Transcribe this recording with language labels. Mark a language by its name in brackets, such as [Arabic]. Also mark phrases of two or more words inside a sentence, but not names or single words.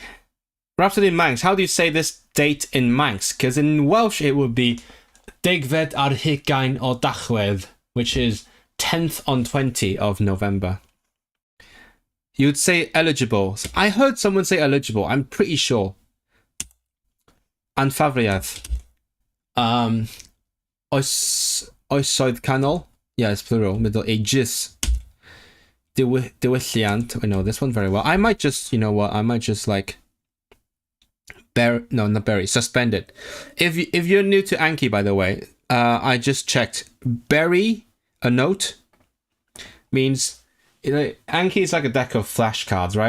[English] Rhapsody in Manx. How do you say this date in Manx? Because in Welsh it would be [Welsh] Degfed ar Hugain o Dachwedd, [English] which is 10th on 20 of November. You'd say eligible. I heard someone say eligible. I'm pretty sure. [Welsh] Anfavriad. Oesoedd canol. [English] Yeah, it's plural. Middle ages. Diwylliant. I know this one very well. I might just, you know what? I might just like suspend it. If you're new to Anki, by the way, I just checked. Bury a note means, you know, Anki is like a deck of flashcards, right?